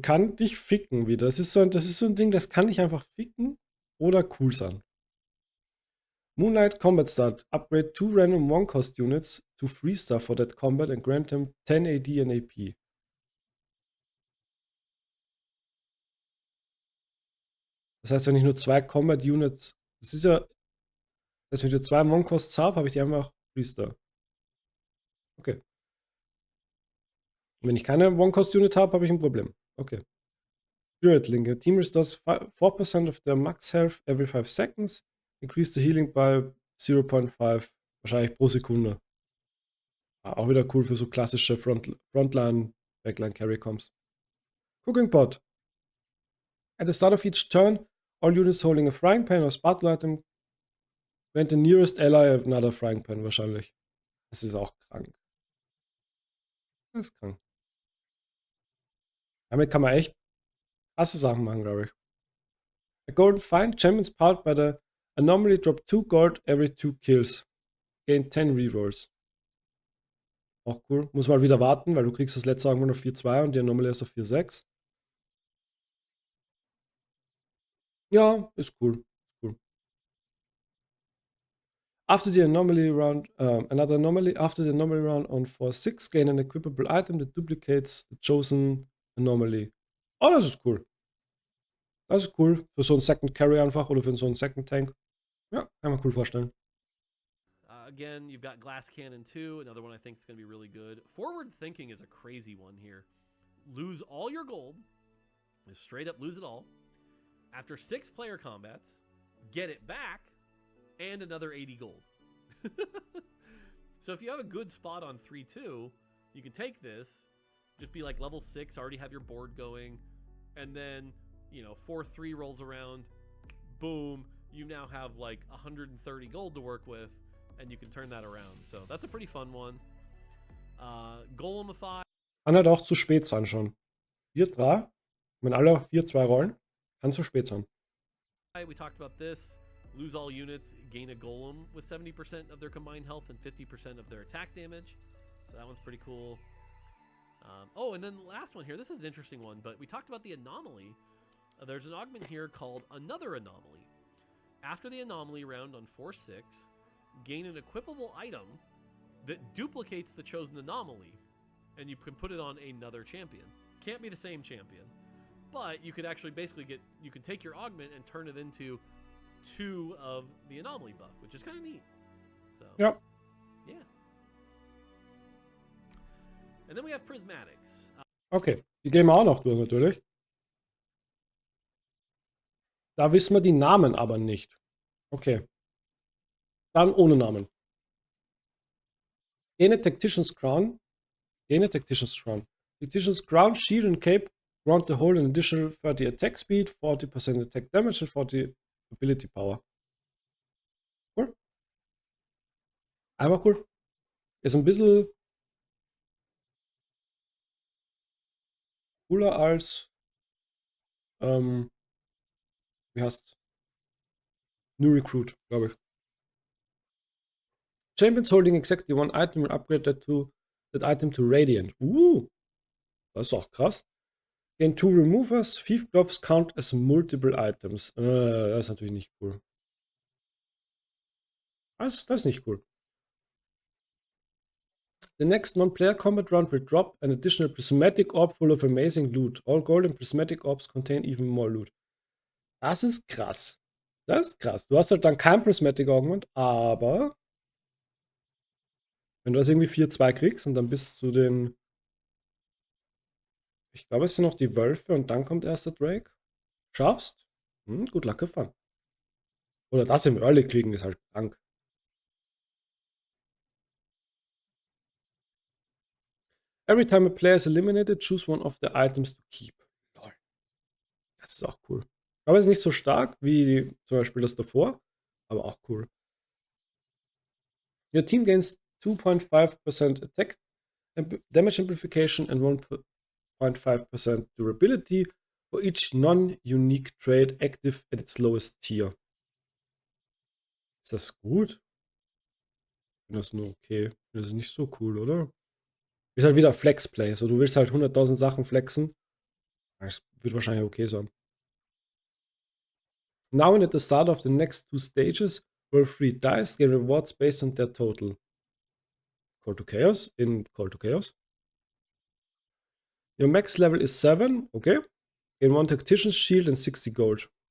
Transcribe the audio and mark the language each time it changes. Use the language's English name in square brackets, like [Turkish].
[German] Kann dich ficken wieder. Das ist so ein Ding, das kann dich einfach ficken oder cool sein. [English] Moonlight Combat Start. Upgrade 2 random 1-cost units to 3-star for that combat and grant them 10 AD and AP. [German] Das heißt, wenn ich nur 2 Combat Units. Das ist ja. Wenn ich nur 2 One-Costs habe, habe ich die einfach 3-star. Okay. Und wenn ich keine One-Cost-Unit habe, habe ich ein Problem. [English] Okay. Spirit Link. Your team restores 4% of their max health every 5 seconds. Increase the healing by 0.5. [German] Wahrscheinlich pro Sekunde. Auch wieder cool für so klassische Frontline, Backline Carry Comps. [English] Cooking Pot. At the start of each turn, all units holding a frying pan or sparkle item grant the nearest ally another frying pan [German] wahrscheinlich. Das ist auch krank. Das ist krank. Damit kann man echt krasse Sachen machen, glaube ich. [English] A golden find, champions powered by the Anomaly drop 2 gold every 2 kills. Gain 10 rerolls. [German] Auch cool. Muss mal wieder warten, weil du kriegst das letzte irgendwann auf 4-2 und die Anomaly ist auf 4-6. Ja, ist cool. Cool. [English] After the anomaly round, another anomaly. After the anomaly round on 4-6, gain an equipable item that duplicates the chosen anomaly. [German] Oh, das ist cool. [English] Das ist cool. [German] Für so einen Second Carry einfach oder für so einen Second Tank. Ja, kann man cool vorstellen. [English] Again, you've got Glass Cannon 2, another one I think is going to be really good. Forward Thinking is a crazy one here. Lose all your gold. Just straight up lose it all. After 6 player combats, get it back, and another 80 gold. So if you have a good spot on 3-2, you can take this, just be like level 6, already have your board going, and then, 4-3 rolls around, boom, you now have like 130 gold to work with, and you can turn that around. So that's a pretty fun one. Golemify. [German] Kann halt auch zu spät sein schon. 4-3, wenn alle auf 4-2 rollen, kann zu spät sein. [English] We talked about this. Lose all units, gain a golem with 70% of their combined health and 50% of their attack damage. So that one's pretty cool. And then the last one here. This is an interesting one, but we talked about the anomaly. There's an augment here called Another Anomaly. After the anomaly round on 4-6, gain an equipable item that duplicates the chosen anomaly, and you can put it on another champion. Can't be the same champion, but you could actually you can take your augment and turn it into 2 of the anomaly buff, which is kind of neat. So [German] ja. [English] Yeah. And then we have Prismatics. [German] Okay, die gehen wir auch noch durch natürlich. Da wissen wir die Namen aber nicht. Okay. Dann ohne Namen. [English] Gain a Tactician's Crown. Gain a Tactician's Crown. Tactician's Crown, Shield and Cape grant the whole an additional 30 attack speed, 40% attack damage and 40 ability power. Cool. [German] Einfach cool. Ist ein bisschen cooler als, ähm, wie heißt New Recruit, glaube ich. [English] Champions holding exactly one item will upgrade that item to Radiant. [German] Das ist auch krass. [English] Gain two removers. Thief gloves count as multiple items. [German] Das ist natürlich nicht cool. Das ist nicht cool. [English] The next non-player combat round will drop an additional prismatic orb full of amazing loot. All gold and prismatic orbs contain even more loot. [German] Das ist krass. Das ist krass. Du hast halt dann kein Prismatic Augment, aber wenn du das irgendwie 4-2 kriegst und dann bis zu den, ich glaube, es sind noch die Wölfe und dann kommt erst der Drake, schaffst, gut [English] Luck have fun. [German] Oder das im Early kriegen ist halt krank. [English] Every time a player is eliminated, choose one of the items to keep. [German] Lol. Das ist auch cool. Aber es ist nicht so stark wie zum Beispiel das davor, aber auch cool. [English] Your team gains 2.5% attack damage amplification and 1.5% durability for each non-unique trait active at its lowest tier. [German] Ist das gut? Ich finde das nur okay. Das ist nicht so cool, oder? Ist halt wieder Flexplay. So, du willst halt 100.000 Sachen flexen. Das wird wahrscheinlich okay sein. [English] Now and at the start of the next two stages, roll 3 dice, get rewards based on their total. Call to Chaos in Call to Chaos. Your max level is 7, okay. Gain 1 Tactician's Shield and 60 Gold.